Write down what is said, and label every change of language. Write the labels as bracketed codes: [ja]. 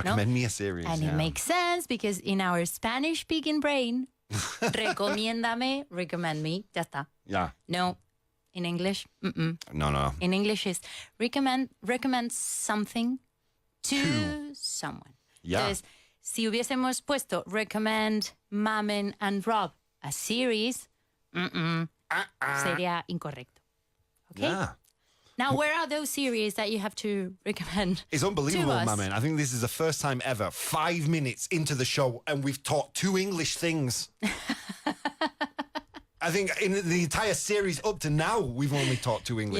[en] Recommend me a series. And yeah. it makes sense because in our Spanish-speaking brain, [es] recomiéndame, [en] recommend me, [es] ya está. [en] Yeah. No, in English, No. in English is recommend something to someone. Yeah. [es] Entonces, si hubiésemos puesto [en] recommend Mamen and Rob a series, [es] sería incorrecto. [en] Okay? Yeah. Now, where are those series that you have to recommend? It's unbelievable, to us? Mamen. I think this is the first time ever, 5 minutes into the show, and we've taught 2 English things. I think in the entire series up to now, we've only taught 2 English